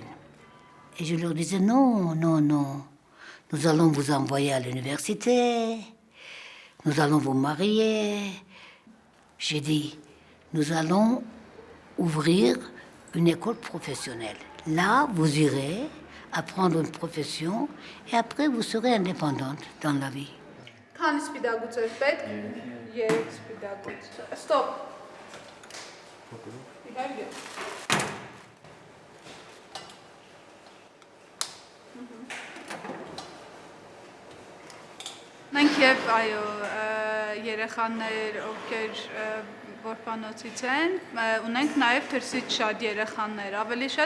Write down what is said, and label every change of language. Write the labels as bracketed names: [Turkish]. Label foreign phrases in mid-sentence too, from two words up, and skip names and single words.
[French] Et je leur disais, non, non, non, nous allons vous envoyer à l'université, nous allons vous marier. J'ai dit, nous allons ouvrir une école professionnelle. Là, vous irez apprendre une profession et après, vous serez indépendante dans la vie. [Armenian] Քանի սպիտակուց էր պետք? 3 սպիտակուց։ Ստոպ։ Մենք եւ այո երեխաներ, ովքեր որբանոցից են, ունենք նաև դրսից շատ երեխաներ, ավելի շատ